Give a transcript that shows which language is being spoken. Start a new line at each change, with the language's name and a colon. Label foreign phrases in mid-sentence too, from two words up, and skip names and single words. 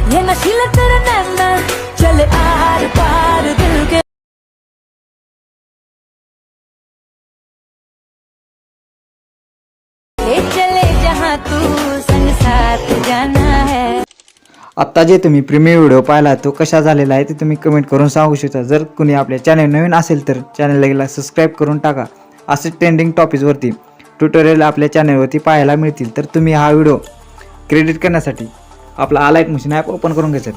Hindi: नशीला तेरे नैना चले आर पार दिल के ले चले जहाँ तू संग साथ जाना है।
Marathi: आत्ता जे तुम्ही
English: premium video
Marathi: पाहिला तो कशा झालेला आहे ते तुम्ही कमेंट करून सांगू शकता। जर कुणी आपल्या चॅनल नवीन असेल तर चॅनलला सबस्क्राईब करून टाका। असे
English: trending topics
Marathi: ट्युटोरियल आपल्या चॅनलवरती पाहायला मिळतील। तर तुम्ही हा व्हिडिओ क्रेडिट करण्यासाठी आपला अलाइट मशीन
English: app open
Marathi: करून घ्यायचं।